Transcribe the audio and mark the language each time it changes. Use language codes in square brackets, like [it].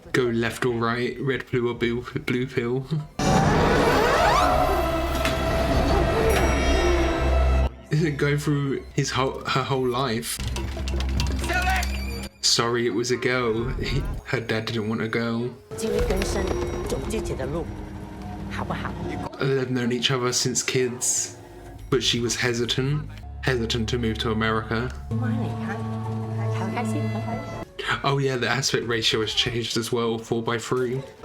[en] Go left or right, red, blue, or blue pill. Go through her whole life. Sorry, it was a girl. Her dad didn't want a girl. [zh] 自力更生，走自己的路，好不好？ [en] They've known each other since kids, but she was hesitant to move to America. [zh] 你看，开心，很开心。 [en] Oh yeah, the aspect ratio has changed as well, 4:3.